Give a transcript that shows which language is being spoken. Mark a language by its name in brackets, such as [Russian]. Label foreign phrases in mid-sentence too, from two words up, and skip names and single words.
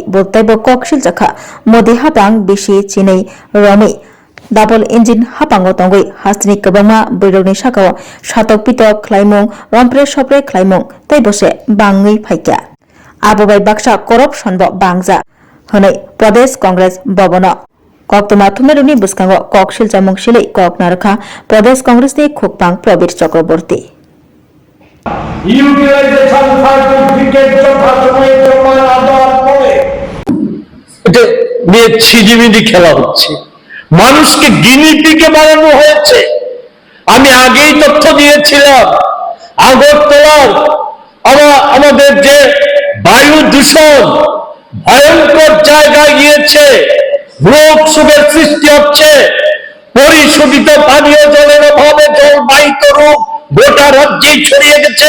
[Kok Borok] बोलतायबो ककशिल जाखा मोदी हापां बिसि चिनै रमै [English] double engine [Kok Borok] हापांगो तंगै हास्तिनि गोबांमा बैरगनि शाखाव सातक पितक खलायमुं रमप्रे सप्रे खलायमुं तै बसे बाङै फायका आबोबाय बाक्सा करपशनबो बांजा हनै प्रदेश कांग्रेस भवन कक्तमा थुमेरुनि बुस्कांगो ककशिल चामंशिलै कक नारखा प्रदेश कांग्रेसनि खुकपां प्रबीर चक्रवर्ती [English] utilization certificate [Bangla] যথাসময়ে জমা না দেওয়ার ফলে এটা নিয়ে ছিজিমিজি খেলা হচ্ছে, মানুষকে গিনিপিগে বানানো হয়েছে। আমি আগেই তথ্য দিয়েছিলাম আগরতলার আমাদের যে বায়ু দূষণ ভয়ঙ্কর জায়গায় গিয়েছে, রোগ শোকের সৃষ্টি হচ্ছে, পরিশোধিত পানীয় জলের অভাবে জলবাহিত রোগ গোটা রাজ্যে ছড়িয়ে গেছে।